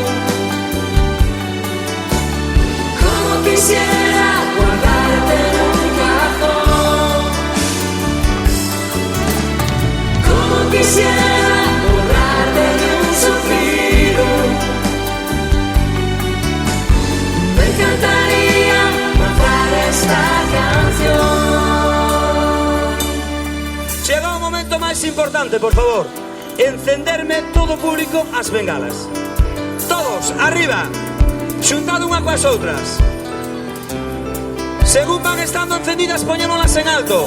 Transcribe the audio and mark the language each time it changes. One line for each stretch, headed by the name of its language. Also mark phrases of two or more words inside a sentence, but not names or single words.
Spanish: Como quisiera guardarte en un cajón. Como quisiera borrarte de un suspiro. Me encantaría cantar esta canción.
Galician: Chega o momento máis importante, por favor. Encenderme todo o público as bengalas. Todos, arriba. Xuntado unha coas outras. Según van estando encendidas, poñémolas en alto.